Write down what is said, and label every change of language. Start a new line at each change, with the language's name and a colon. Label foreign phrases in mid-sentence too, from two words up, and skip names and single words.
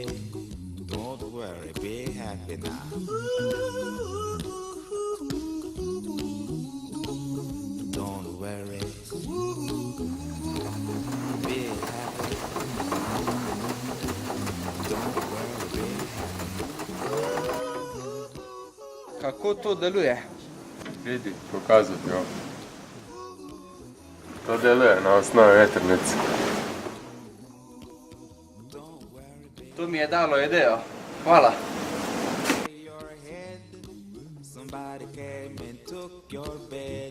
English: Don't worry, be happy now. Don't worry, be happy. Don't worry, be happy.
Slovenian: Kako to deluje? Vidi, pokazati vam. To deluje na osnovi vetrnice. To mi je dalo idejo. Hvala.
English: Your head, somebody came and took your bed.